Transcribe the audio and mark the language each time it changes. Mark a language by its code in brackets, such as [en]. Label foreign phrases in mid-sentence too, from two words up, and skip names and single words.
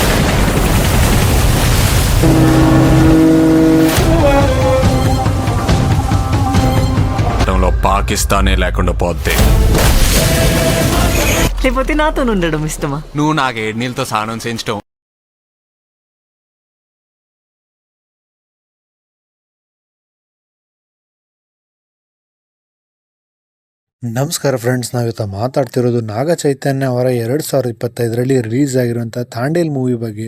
[te] పాకిస్తానే లేకుండా పోద్ది. లేకపోతే నాతో ఉండడం ఇష్టమా? నువ్వు నాకు 7 నీళ్ళతో స్నానం చేయించడం. [kn] ನಮಸ್ಕಾರ ಫ್ರೆಂಡ್ಸ್, ನಾವಿವತ್ತು ಮಾತಾಡ್ತಿರೋದು ನಾಗ ಚೈತನ್ಯ ಅವರ 2025ರಲ್ಲಿ ರಿಲೀಸ್ ಆಗಿರುವಂಥ ತಾಂಡೇಲ್ ಮೂವಿ ಬಗ್ಗೆ.